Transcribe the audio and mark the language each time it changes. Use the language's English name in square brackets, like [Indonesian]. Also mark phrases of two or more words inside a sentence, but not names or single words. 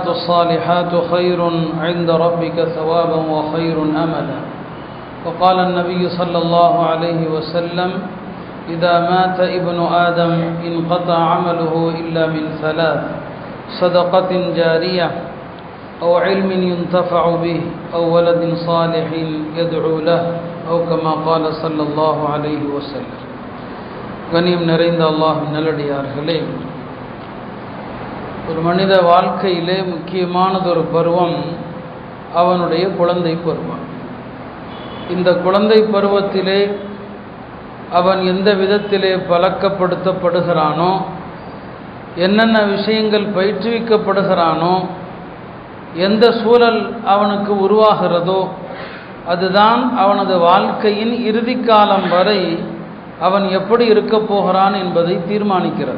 [Arabic] الصالحات خير عند ربك ثوابا وخير أملا وقال النبي صلى الله عليه وسلم إذا مات ابن آدم انقطع عمله إلا من ثلاث صدقة جارية أو علم ينتفع به أو ولد صالح يدعو له أو كما قال صلى الله عليه وسلم. [Tamil] கண்ணியம் நிறைந்த அல்லாஹ்வின் நல்லடியார்களே, ஒரு மனித வாழ்க்கையிலே முக்கியமானதொரு பருவம் அவனுடைய குழந்தை பருவம். இந்த குழந்தை பருவத்திலே அவன் எந்த விதத்திலே பழக்கப்படுத்தப்படுகிறானோ, என்னென்ன விஷயங்கள் பயிற்றுவிக்கப்படுகிறானோ, எந்த சூழல் அவனுக்கு உருவாகிறதோ அதுதான் அவனது வாழ்க்கையின் இறுதி காலம் வரை அவன் எப்படி இருக்கப் போகிறான் என்பதை தீர்மானிக்கிறது.